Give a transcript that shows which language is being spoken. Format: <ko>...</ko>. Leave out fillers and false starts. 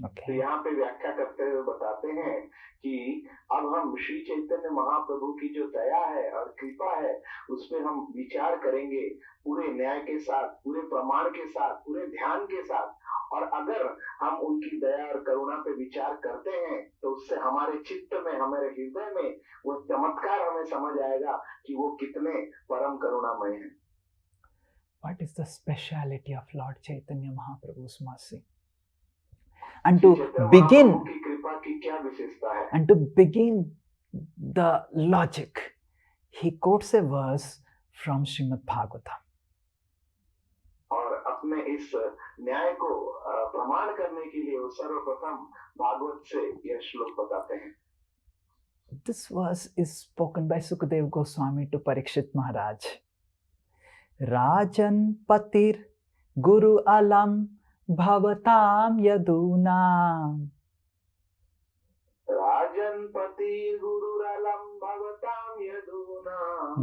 <hi>यहाँ पे व्याख्या करते हुए बताते हैं कि अब हम श्री चैतन्य महाप्रभु की जो दया है और कृपा है उस पर हम विचार करेंगे पूरे न्याय के साथ, पूरे प्रमाण के साथ, पूरे ध्यान के साथ। और अगर हम उनकी दया और करुणा पे विचार करते हैं तो उससे हमारे चित्त में, हमारे हृदय में वो चमत्कार हमें समझ आएगा कि वो कितने परम करुणामय हैं।</hi> <en>What is the speciality of Lord Chaitanya Mahaprabhu's mercy? And to begin the logic, he quotes a verse from Srimad Bhagavatam.</en> <hi>और अपने इस न्याय को प्रमाण करने के लिए वो सर्वप्रथम भागवत से यह श्लोक बताते हैं।</hi> <en>This verse is spoken by Sukadeva Goswami to Parikshit Maharaj.</en> <sa>Rajan patir guru alam bhavatam yadunam Ganapati गुरुरलं भवतां यदूना</sa>